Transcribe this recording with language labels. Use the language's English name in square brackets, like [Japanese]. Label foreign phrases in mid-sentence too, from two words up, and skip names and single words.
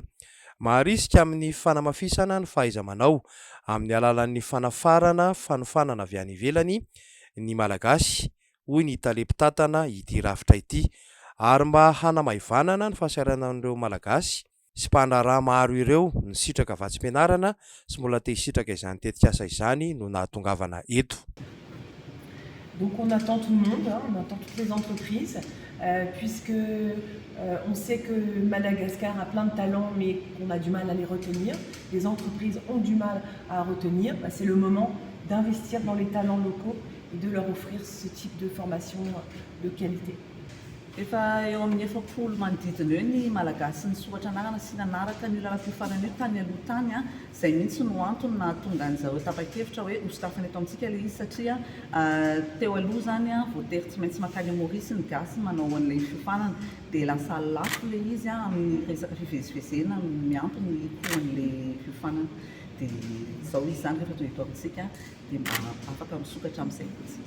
[Malagasy] Maharisika amin'ny fanamafisana ny fahaiza-manao amin'ny alalan'ny fanafarana fanofanana avy any ivelany ny malagasy hoy ny talepitantana ity rafitra ity ary mba hanamaivanana ny fahasaranan'ireo malagasy sy mpandraraha maro ireo ny sitraka vatsim-pianarana sy mbola te hisitraka izany tetikasa izany no nahatongavana eto. [French] Donc on attend tout le monde, on attend toutes les entreprises, puisque on sait que Madagascar a plein de talents, mais qu'on a du mal à les retenir. Les entreprises ont du mal à retenir. C'est le moment d'investir dans les talents locaux et de leur offrir ce type de formation de qualité. [Malagasy] Efa eo amin'ny 10 manodidina eo ny malagasy nisoratra anarana sy nanaraka ny lalam-piofanana io tany aloha tany izay mihitsy no antony nahatonga an'izareo tapa-kevitra hoe hositafana eto amintsika ilay izy satria teo aloha zany voatery tsy maintsy makany Maurice ny gasy manao an'ilay fiofanana dia lasa lafo ilay izy amin'ny resaka fivezivezena miampy ny koan'ilay fiofanana dia izao izy zany rehefa tonga eto amintsika dia mba afaka misokatra amin'izay kotsika.